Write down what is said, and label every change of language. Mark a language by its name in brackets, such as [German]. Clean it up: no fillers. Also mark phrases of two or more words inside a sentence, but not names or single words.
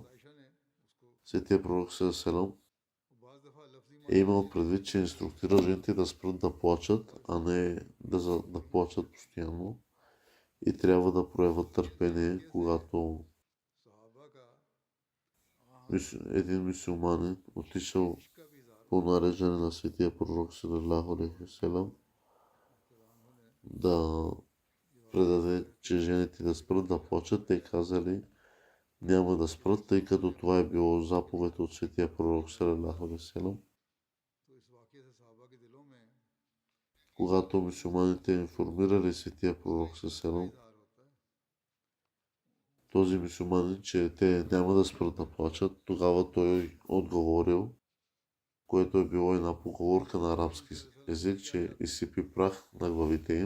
[Bulgarian] Светия пророк Сасалам е имал предвид, че инструктира жените да спрат да плачат, а не да плачат постоянно и трябва да проявят търпение, когато един мюсюлманин отишъл по нареждане на светия пророк [Arabic] صلى الله عليه وسلم [Bulgarian] да предаде, че жените да спрат да плачат, те казали няма да спрат, тъй като това е било заповед от светия пророк [Arabic] صلى الله عليه وسلم. [Bulgarian] Когато мюсюлманите информирали светия пророк саллалаху, този мюсюлманин, че те няма да спрат да плачат, тогава той отговорил, което е било една поговорка на арабски език, че изсипи прах на главите им.